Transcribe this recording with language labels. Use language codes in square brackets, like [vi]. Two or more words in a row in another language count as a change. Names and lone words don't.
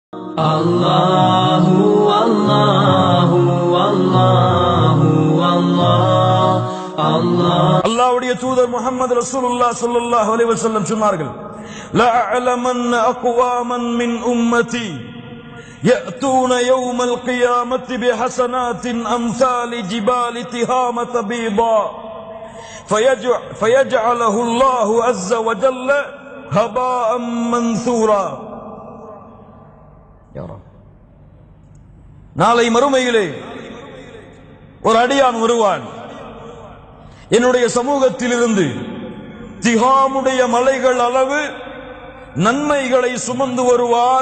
[ar] الله الله الله الله الله [ta] அல்லாஹ்வுடைய தூதர் முஹம்மது [ar] رسول الله صلى الله عليه وسلم சொன்னார்கள், لأعلمن أقواما من أمتي يأتون يوم القيامة بحسنات أمثال جبال تهامة بيضاء فيجعله الله عز وجل هباء منثورا. [ta] நாளை மறுமையிலே ஒரு அடியான் வருவான், என்னுடைய சமூகத்திலிருந்து திஹாமுடைய மலைகள் அளவு நன்மைகளை சுமந்து வருவான்.